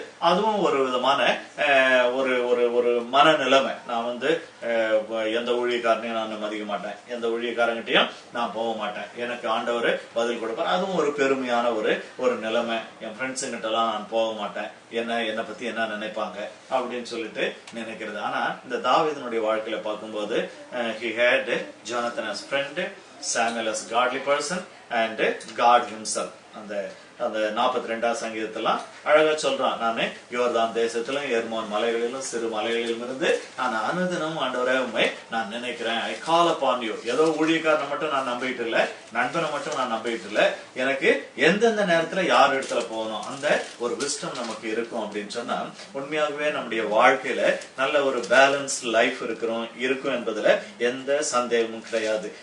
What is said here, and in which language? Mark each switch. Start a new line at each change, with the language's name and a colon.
Tamil: அதுவும் ஒரு விதமான ஒரு ஒரு ஒரு மனநிலைமை. நான் வந்து எந்த ஊழியக்காரனையும் நான் மதிக்க மாட்டேன், எந்த ஊழியக்காரங்கிட்டையும் நான் போக மாட்டேன், எனக்கு ஆண்டவர் பதில் கொடுப்பார். அதுவும் ஒரு பெருமையான ஒரு நிலைமை. என் ஃப்ரெண்ட்ஸுங்கிட்ட எல்லாம் நான் போக மாட்டேன், என்னை பத்தி என்ன நினைப்பாங்க அப்படின்னு சொல்லிட்டு நினைக்கிறது. ஆனா இந்த தாவீதுனுடைய வாழ்க்கையில பார்க்கும்போது
English: he had Jonathan as friend, Samuel as godly person and God himself.
Tamil: அந்த 42ஆம் சங்கீதத்தெல்லாம் அழகா சொல்றான். நானு யோர்தான் தேசத்திலும் எர்மோன் மலைகளிலும் சிறு மலைகளிலும் இருந்து நான் அனுதினம் ஆண்டவரே உம்மை நான் நினைக்கிறேன்.
English: I call upon you.
Tamil: ஏதோ ஊழியக்காரனை மட்டும் நான் நம்பிட்டு இல்ல, நண்பனை மட்டும் நான் நம்பிட்டு இல்ல, எனக்கு எந்தெந்த நேரத்துல யார் இடத்துல போகணும் அந்த ஒரு விஸ்டம் நமக்கு இருக்கும் அப்படின்னு சொன்னா உண்மையாகவே நம்முடைய வாழ்க்கையில நல்ல ஒரு பேலன்ஸ் லைஃப் இருக்கும் என்பதுல எந்த சந்தேகமும் கிடையாது.